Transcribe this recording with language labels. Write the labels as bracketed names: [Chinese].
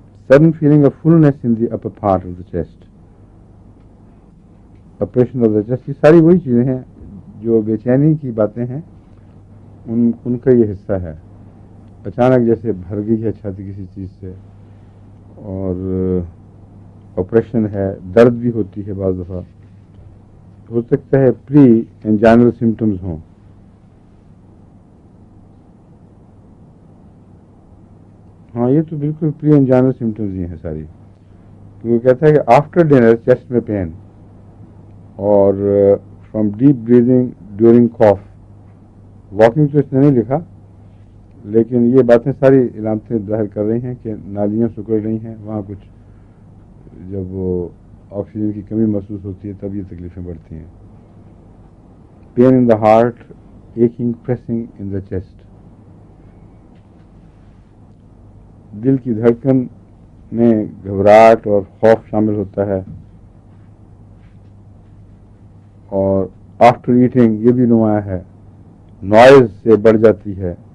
[English] sudden feeling of fullness in the upper part of the chest, oppression of the chest. [Urdu] یہ ساری وہی چیزیں ہیں جو بے چینی کی باتیں ہیں, ان کا یہ حصہ ہے. اچانک جیسے بھر گئی ہے چھاتی کسی چیز سے, اور آپریشن ہے, درد بھی ہوتی ہے, بعض دفعہ ہو سکتا ہے پری انجائنل سمٹمز ہوں. ہاں, یہ تو بالکل پری انجائنل سمٹمز ہی ہیں ساری. وہ کہتا ہے کہ آفٹر ڈنر چیسٹ میں پین, اور فرام ڈیپ بریدنگ ڈیورنگ کاف. واکنگ تو اس نے نہیں لکھا, لیکن یہ باتیں ساری علامتیں ظاہر کر رہی ہیں کہ نالیاں سکڑ رہی ہیں. وہاں کچھ جب وہ آکسیجن کی کمی محسوس ہوتی ہے تب یہ تکلیفیں بڑھتی ہیں. [English] Pain in the heart, aching pressing in the chest. [Urdu] دل کی دھڑکن میں گھبراہٹ اور خوف شامل ہوتا ہے. اور آفٹر ایٹنگ یہ بھی نمایاں ہے, نوائز سے بڑھ جاتی ہے.